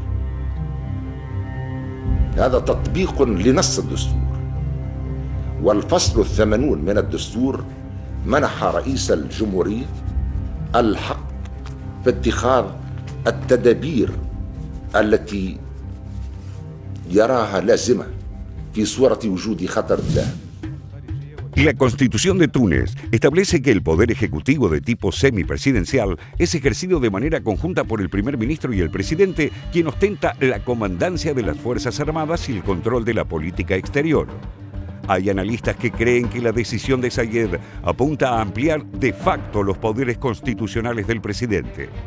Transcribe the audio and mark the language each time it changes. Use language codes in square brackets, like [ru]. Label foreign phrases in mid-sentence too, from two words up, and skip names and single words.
[ar] هذا تطبيق لنص الدستور، والفصل 80 من الدستور منح رئيس الجمهورية الحق في اتخاذ التدابير التي يراها لازمة في صورة وجود خطر دائم. [es] La Constitución de Túnez establece que el poder ejecutivo de tipo semipresidencial es ejercido de manera conjunta por el primer ministro y el presidente, quien ostenta la comandancia de las Fuerzas Armadas y el control de la política exterior. Hay analistas que creen que la decisión de Saied apunta a ampliar de facto los poderes constitucionales del presidente.